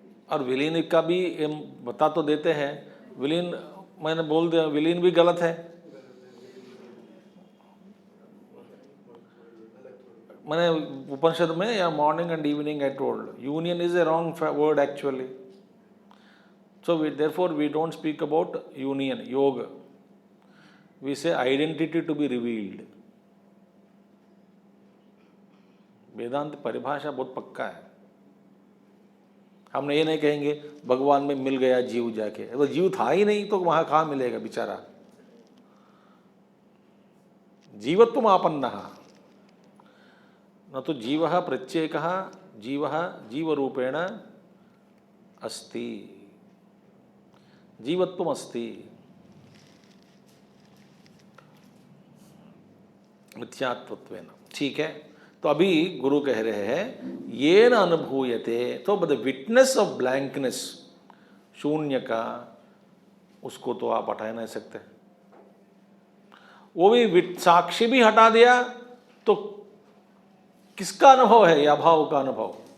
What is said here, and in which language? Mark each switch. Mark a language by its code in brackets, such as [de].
[hi] और विलीन का भी बता तो देते हैं, विलीन मैंने बोल दिया, विलीन भी गलत है। मैंने उपनिषद में या [en] Morning and evening I told, union is a wrong word actually. So therefore we don't speak about union, yoga. We say identity to be revealed. [hi] वेदांत परिभाषा बहुत पक्का है। हमने ये नहीं कहेंगे भगवान में मिल गया जीव जाके, वो जीव था ही नहीं तो वहां कहाँ मिलेगा बेचारा। [sa] जीवत्वम आपन्नः न तो जीवः प्रत्येकः जीवः जीवरूपेण अस्ति, जीवत्वम अस्ति, मिथ्यात्वत्वेन। [hi] ठीक है, तो अभी गुरु कह रहे हैं ये न अनुभूयते, तो [en] the witness of blankness, [hi] शून्य का, उसको तो आप हटा नहीं सकते। वो भी साक्षी भी हटा दिया तो किसका अनुभव है? यह अभाव का अनुभव।